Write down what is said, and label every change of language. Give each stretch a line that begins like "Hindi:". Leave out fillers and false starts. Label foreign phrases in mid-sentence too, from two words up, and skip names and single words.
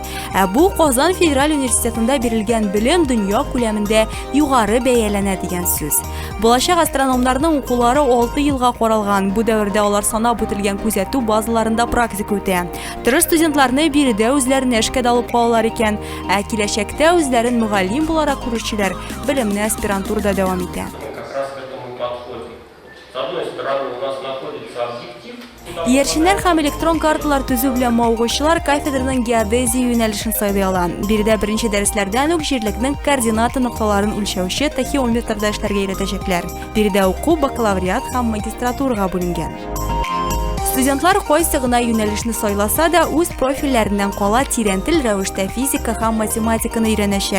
Tatar: Бу Казан федераль университетында бирелгән белем дөнья күләмендә югары бәяләнә дигән сүз. Булачак астрономнарның укулары 6 елга каралган. Бу дәвердә алар санап үтелгән күзәтү базаларында практика үтә. Тырыш студентларны биредә үзләренә эшкә алып калалар икән. Киләчәктә үзләрен мөгаллим буларак күрүчеләр белемне аспирантурада дәвам итә.
Russian: Как раз к этому подходим. С одной стороны, стороны у нас находится объектив.
Tatar: Иярченнәр һәм электрон карталар төзү белән мавыгучылар кафедраның геодезия юнәлешен сайлый ала. Биредә беренче дәресләрдән үк җирлекнең координата нукталарын үлчәүче тахиометрда эшләргә өйрәтәчәкләр. Биредә уку бакалавриат һәм магистратурага бүленгән. Студентлар кайсы гына юнәлешне сайласа да үз профильләреннән кала тирән тел рәвештә физика һәм математиканы өйрәнәчәк.